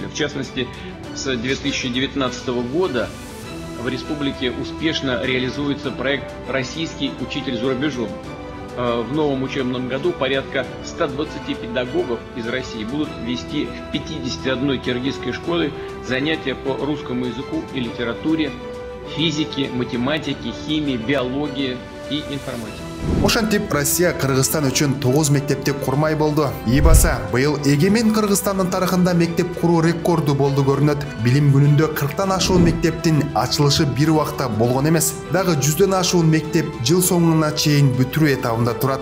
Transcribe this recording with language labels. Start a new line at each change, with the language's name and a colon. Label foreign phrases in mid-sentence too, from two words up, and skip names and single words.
Russian: В частности, с 2019 года в республике успешно реализуется проект «Российский учитель за рубежом». В новом учебном году порядка 120 педагогов из России будут вести в 51 киргизской школе занятия по русскому языку и литературе, физике, математике, химии, биологии и информатике.
Kyrgyz: Ошентип Россия Кыргызстан үчүн 9 мектепти курмай болду. Ийбаса, быйыл эгемен Кыргызстандын тарыхында мектеп куруу рекорду болду көрүнөт. Билим күнүндө 40тан ашуун мектептин ачылышы бир убакта болгон эмес. Дагы 100дөн ашуун мектеп жыл соңуна чейин бүтүрүү этабында турат.